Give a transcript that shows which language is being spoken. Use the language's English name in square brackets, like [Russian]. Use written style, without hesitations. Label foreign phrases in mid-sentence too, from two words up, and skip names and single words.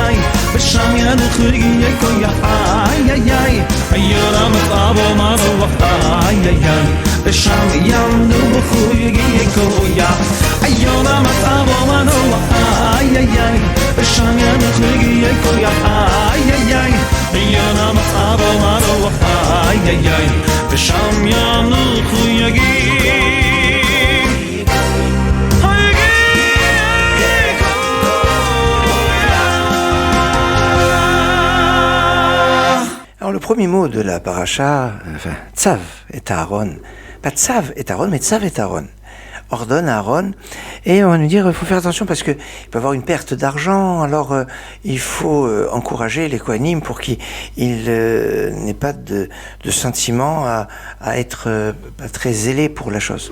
[Hebrew] איי ושם ינוח יגיע כוח איי איי איי יונה מצאה בו מנוח איי איי איי ושם ינוח יגיע כוח יונה מצאה בו מנוח איי איי איי ושם ינוח יגיע כוח איי איי איי יונה מצאה בו מנוח איי איי איי ושם ינוח יגיע [French] Alors le premier mot de la paracha, enfin, [Hebrew] צו את אהרן, [French] pas [Hebrew] צו את אהרן, [French] mais [Hebrew] צו את אהרן, [French] ordonne à Aaron, et on va nous dire, il faut faire attention parce que il peut y avoir une perte d'argent, alors il faut encourager les Kohanim pour qu'ils n'aient pas de sentiment à être pas très zélés pour la chose.